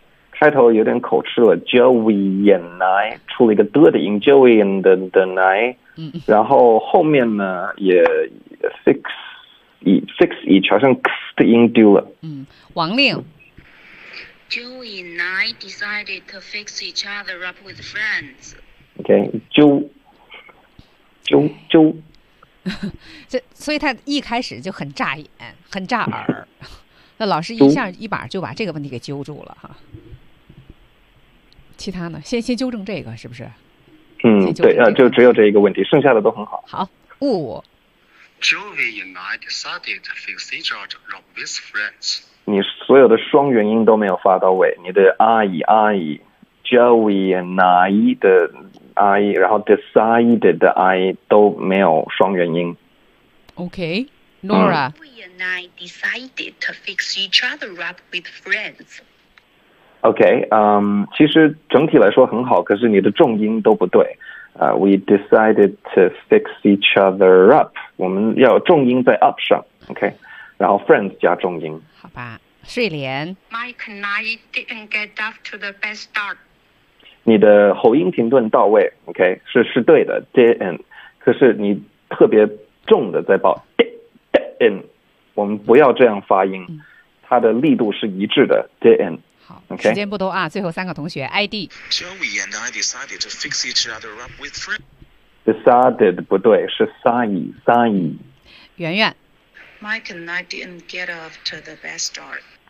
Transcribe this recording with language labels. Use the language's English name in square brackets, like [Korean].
[Chinese] 开头有点口吃了 ， [English] Joey and I [Chinese] 出了一个的的音 ， [English] Joey and the I， [Chinese] 然后后面呢也 [English] fix each [Chinese] 好像 x 的音丢了。嗯，王令 [English] ，Joey and I decided to fix each other up with friends. OK， 啾， [Chinese] 所以他一开始就很炸眼，很炸耳，那老师一下一把就把这个问题给揪住了哈。其他呢？先纠正这个，是不是？嗯，对，就只有这一个问题，剩下的都很好。好，五。 [English] Joey and I decided to fix each other up with friends. [Chinese] 你所有的双元音都没有发到位，你的阿姨 ， [English] Joey and I [Chinese] 的阿姨，然后 decided 的阿姨都没有双元音。 [English] OK，Nora。 Joey and I decided to fix each other up with friends. [Chinese] OK， 其实整体来说很好，可是你的重音都不对。 [English] We decided to fix each other up， [Chinese] 我们要重音在 up 上 ，OK， 然后 friends 加重音。好吧，睡莲。 [English] Mike and I didn't get off to the best start。 [Chinese] 你的喉音停顿到位 ，OK， 是对的 ，didn't， 可是你特别重的在报 didn't， 我们不要这样发音，它的力度是一致的 ，didn't。好，时间不多啊，最后三个同学 ，ID。 [English] Joey and I decided to fix each other up with friends. [Chinese] Decided 不对，是 sign。圆圆。 [English] Mike and I didn't get off to the best start.